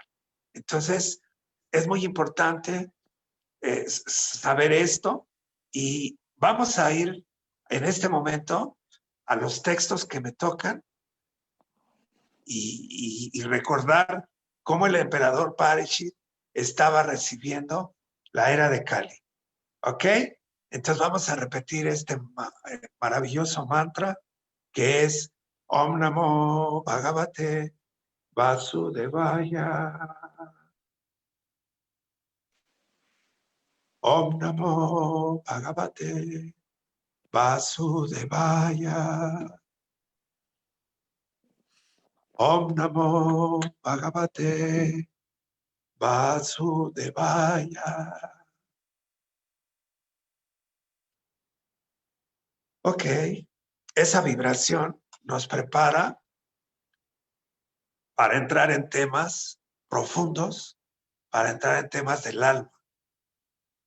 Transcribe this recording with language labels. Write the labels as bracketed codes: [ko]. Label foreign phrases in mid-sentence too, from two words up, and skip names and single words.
[es] Entonces, es muy importante saber esto y vamos a ir en este momento a los textos que me tocan y recordar cómo el emperador Parikshit estaba recibiendo la era de Kali. ¿Ok? Entonces vamos a repetir este maravilloso mantra que es [sa] ॐ नमो भगवते वासुदेवाय. ॐ नमो भगवते वासुदेवाय. ॐ नमो भगवते वासुदेवाय. [es] Ok, esa vibración nos prepara para entrar en temas profundos, para entrar en temas del alma.